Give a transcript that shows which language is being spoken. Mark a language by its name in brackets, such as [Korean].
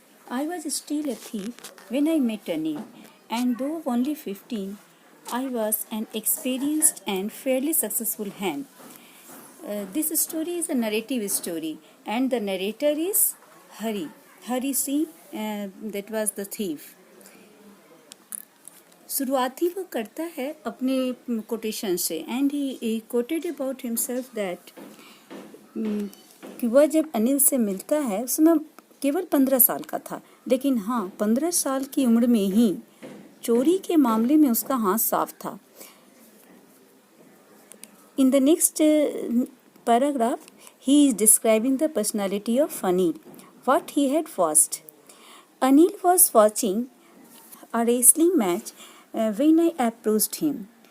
[English] I was still a thief when I met Anil, and though only 15, I was an experienced and fairly successful hand. This story is a narrative story, and the narrator is Hari Singh, that was the thief. [Hindi] शुरुआती वो करता है अपने quotation से, [English] and he quoted about himself that [Hindi] कि वह जब अनिल से मिलता है उसमें केवल 15 साल का था, लेकिन हाँ 15 साल की उम्र में ही चोरी के मामले में उसका हाथ साफ था. [English] In the next paragraph, he is describing the personality of Anil, what he had watched. Anil was watching a wrestling match when I approached him.